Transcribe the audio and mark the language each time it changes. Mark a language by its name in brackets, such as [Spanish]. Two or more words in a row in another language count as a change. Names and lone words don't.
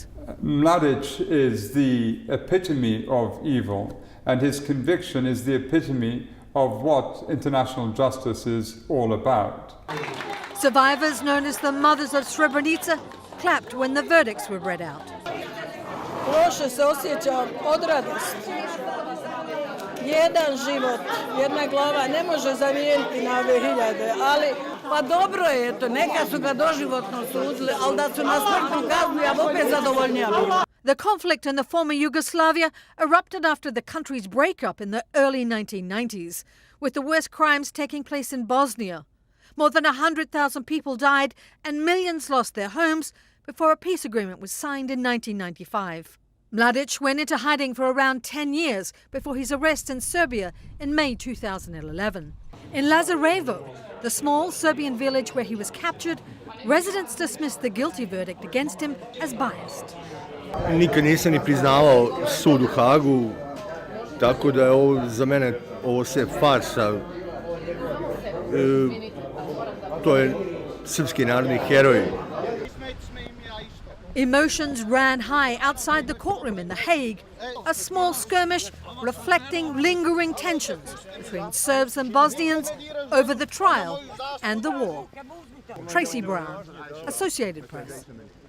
[English] Mladic is the epitome of evil, and his conviction is the epitome of what international justice is all about. Survivors, known as the Mothers of Srebrenica, clapped when the verdicts were read out. [Bosnian] Loše se osjećam od radosti. Jedan život, jedna glava ne može zamijeniti na ove hiljade, ali pa dobro je to, neka su ga doživotno sudili, ali da su na smrtnu kaznu, ja opet zadovoljnija bila. [English] The conflict in the former Yugoslavia erupted after the country's breakup in the early 1990s, with the worst crimes taking place in Bosnia. More than 100,000 people died and millions lost their homes before a peace agreement was signed in 1995. Mladic went into hiding for around 10 years before his arrest in Serbia in May 2011. In Lazarevo, the small Serbian village where he was captured, residents dismissed the guilty verdict against him as biased. [Serbian] Nikad nisam ni priznavao sud u Hagu, tako da je ovo za mene ovo sve farsa. To je srpski narodni heroj. [English] Emotions ran high outside the courtroom in The Hague, a small skirmish reflecting lingering tensions between Serbs and Bosnians over the trial and the war. Tracy Brown, Associated Press.